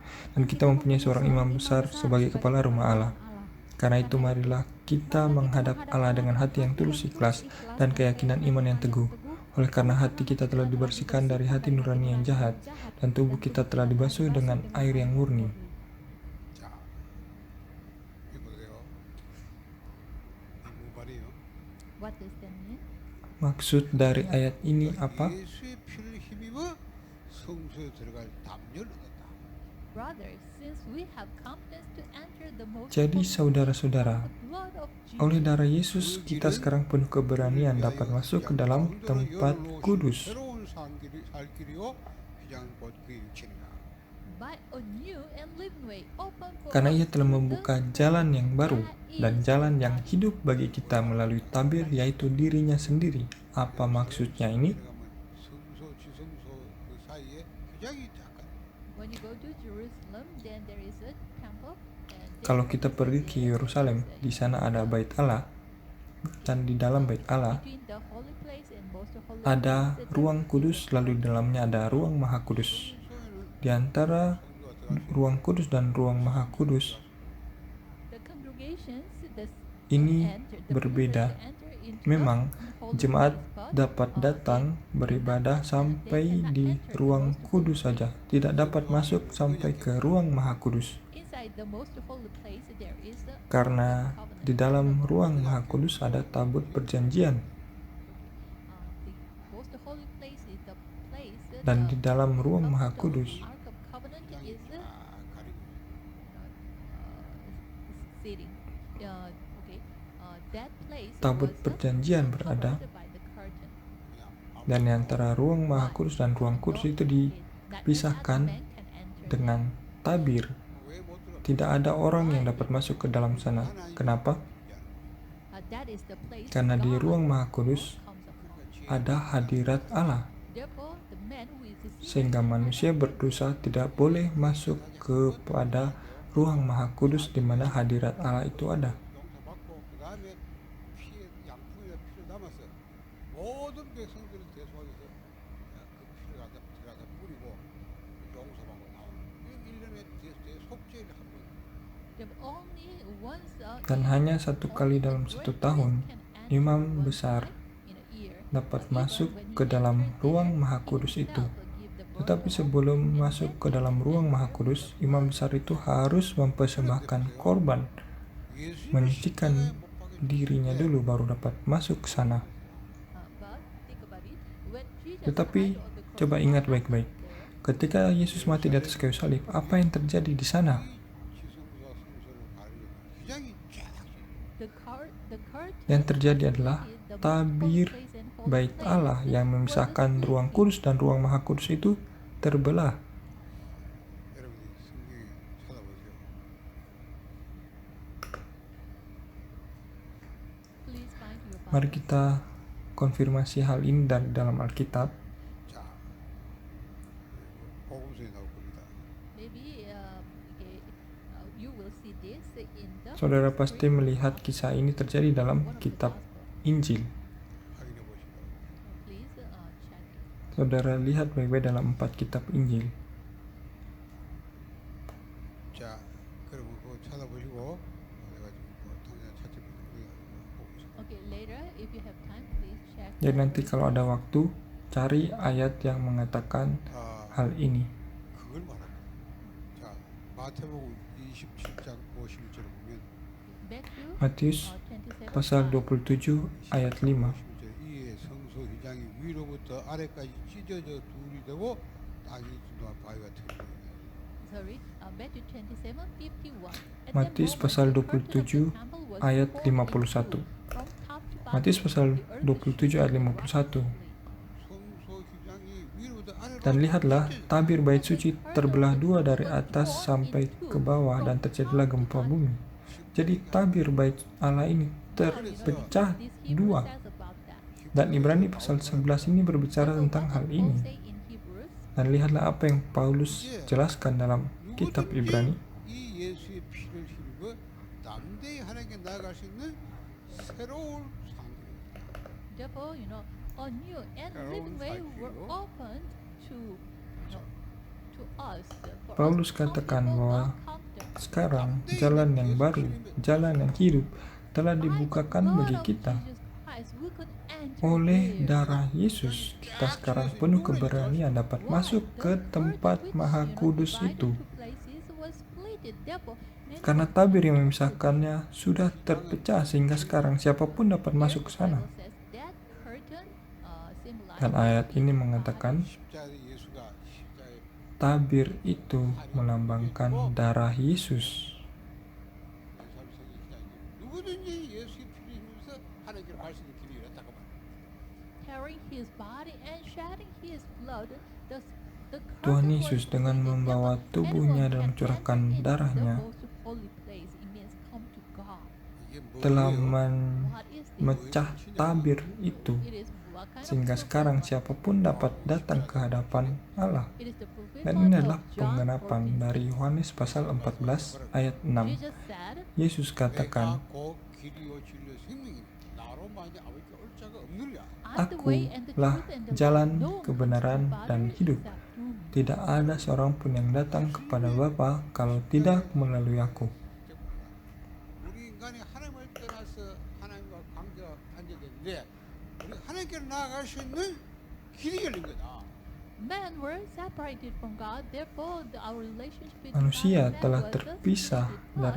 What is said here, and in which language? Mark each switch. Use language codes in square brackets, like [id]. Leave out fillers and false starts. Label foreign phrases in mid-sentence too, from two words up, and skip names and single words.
[id] Dan kita mempunyai seorang imam besar sebagai kepala rumah Allah. Karena itu marilah kita menghadap Allah dengan hati yang tulus ikhlas dan keyakinan iman yang teguh. Oleh karena hati kita telah dibersihkan dari hati nurani yang jahat, dan tubuh kita telah dibasuh dengan air yang murni. [ko] 자, 이거 보세요. 이 모발이요. [en] What does that mean? [id] Maksud dari ayat ini apa? [ko] 예수의 피를 힘입어 성소에 들어갈 담력을 얻었다. [en] Brothers, since we have confidence to enter the most [id] Jadi saudara-saudara, [en] blood of Jesus, [id] oleh darah Yesus kita sekarang penuh keberanian dapat masuk ke dalam tempat kudus. [ko] 새로운 살 길이요. 그냥 곧 그의 육체니라. [en] by a new and living way open for [id] Karena Ia [en] us [id] telah [en] through [id] membuka [en] the [id] jalan yang baru dan jalan yang hidup bagi kita melalui tabir, yaitu dirinya sendiri. Apa maksudnya ini? [ko] 들어가면 성소 지성소 그 사이에 굉장히 약간 [en] When you go to Jerusalem, then there is a temple. And [id] Kalau kita pergi ke Yerusalem, di sana ada bait Allah, dan di dalam bait Allah [en] between the holy place and most holy [id] ada [en] place, [id] ruang kudus, lalu di dalamnya ada ruang maha kudus. Di antara ruang kudus dan ruang maha kudus [en] the congregations, the [id] ini [en] enter, the [id] berbeda. [en] believers enter into [id] Memang [en] the holy [id] jemaat [en] spot, [id] dapat datang beribadah sampai di ruang kudus saja, tidak dapat masuk sampai ke ruang maha kudus. [en] inside the most holy place there is a [id] Karena di dalam ruang maha kudus ada tabut perjanjian, [en] the most holy place is the place [id] dan di dalam ruang maha kudus [en] Ark of Covenant is [ko] 가리고 [en] sitting. Okay. That place [id] tabut [en] was [id] perjanjian berada, [en] covered by the curtain. [ko] 그냥 [id] dan di antara ruang maha kudus dan ruang kudus itu dipisahkan dengan tabir. [ko] 왜못 들어? [id] Tidak ada orang yang dapat masuk ke dalam sana. Kenapa? Karena di ruang maha kudus ada hadirat Allah, sehingga manusia berdosa tidak boleh masuk kepada ruang maha kudus di mana hadirat Allah itu ada. [ko] 용서받고 그 다음에 피에 양푼에 피를 담아서 모든 백성들을 대속하여서 그 피를 들어가서 뿌리고 용서받고 나오는 이 1년에 대속죄를 한 번. [id] Dan hanya satu kali dalam satu tahun, imam besar dapat masuk ke dalam ruang maha kudus itu. Tetapi sebelum masuk ke dalam ruang maha kudus, imam besar itu harus mempersembahkan korban, menyucikan dirinya dulu baru dapat masuk ke sana. Tetapi coba ingat baik-baik, ketika Yesus mati di atas kayu salib, apa yang terjadi di sana? [ko] 지성소와 성소를 가리는 굉장히 쫙 [id] Yang terjadi adalah tabir bait Allah yang memisahkan ruang kudus dan ruang maha kudus itu terbelah. [ko] 여러분이 성경에 찾아보세요. [id] Mari kita konfirmasi hal ini dari dalam Alkitab. [ko] 자, 복음서에 나올 겁니다. [id] Saudara pasti melihat kisah ini terjadi dalam kitab Injil. [ko] 확인해 보시고. [id] Saudara lihat baik-baik dalam 4 kitab Injil. [ko] 자, 그러면 그거 찾아보시고 내가 지금 당장 찾지 못하고 [id] Jadi nanti kalau ada waktu, cari ayat yang mengatakan 아, hal ini. [ko] 그걸 말하는 거예요. 자, 마태복음 27장 50절에 보면 [id] Matius pasal 27 ayat 5. [ko] 50절 이에 성소 휘장이 위로부터 아래까지 찢어져 둘이 되고 땅이 진동한 바위가 되는 [id] Matius pasal 27 ayat 51. Matius pasal 27 ayat 51. [ko] 성소 휘장이 위로부터 아래로 [id] Dan lihatlah, tabir bait suci terbelah dua dari atas sampai ke bawah dan terjadilah gempa bumi. Jadi tabir bait Allah ini terpecah [en] This Hebrew [id] dua. [en] says about that. [id] Dan Ibrani pasal 11 ini berbicara [en] So [id] tentang [en] what [id] hal [en] does Paul [id] ini. [en] say in Hebrews? [id] Dan lihatlah apa yang Paulus jelaskan dalam kitab Ibrani. [ko] 이 예수의 피를 힘입어 담대히 하나님께 나아갈 수 있는 새로운 상태입니다. [en] Therefore, a new and living way were opened to us. For [id] Paulus [en] us to [id] katakan [en] come [id] bahwa [en] before God. [id] sekarang jalan yang baru, jalan yang hidup telah dibukakan bagi kita. Oleh darah Yesus, kita sekarang penuh keberanian dapat masuk ke tempat maha kudus itu. Karena tabir yang memisahkannya sudah terpecah sehingga sekarang siapapun dapat masuk ke sana. Dan ayat ini mengatakan [ko] 십자가의 예수가 십자가의 [id] tabir itu melambangkan darah Yesus. [ko] 누구든지 예수의 피를 힘입어서 하나님께 갈 수 있는 길이 열렸다고 말합니다. [en] Carrying his body and shedding his blood, the [id] Tuhan [en] curtain [id] Yesus [en] was [id] dengan [en] raised. [id] membawa [en] Therefore, [id] tubuhnya [en] anyone [id] dan [en] can [id] mencurahkan [en] enter into [id] darahnya [en] the most holy place. It means come to God. [ko] 이게 [id] telah [ko] 뭐예요? [en] What is this? [id] memecah tabir itu [en] It is what kind of [id] sehingga [en] proof? [id] sekarang siapapun dapat datang ke hadapan Allah. [en] It is the fulfillment [id] Dan ini adalah [en] of John [id] penggenapan [en] 14:6. [id] dari Yohanes pasal 14 ayat 6. [en] Jesus said, [id] Yesus [ko] 내가 [id] katakan, [ko] 곧 길이요 진리요 생명이니 나로 말하지 아버지께 올 자가 없느니라. [en] I'm the way and the [id] Akulah [en] truth and the [id] jalan, [en] life. No one [id] kebenaran, [en] comes to the [id] dan [en] Father [id] hidup. [en] except through me. [id] tidak ada seorang pun yang datang kepada Bapa kalau tidak melalui aku. [ko] 우리 인간이 하나님을 떠나서 하나님과 관계가 단절됐는데 우리 하나님께 나아갈 수 있는 길이 열린 거다. [en] Men were separated from God, therefore our relationship with [id] Manusia [en] God [id] telah [en] was [id] terpisah [en] separated. [id] dari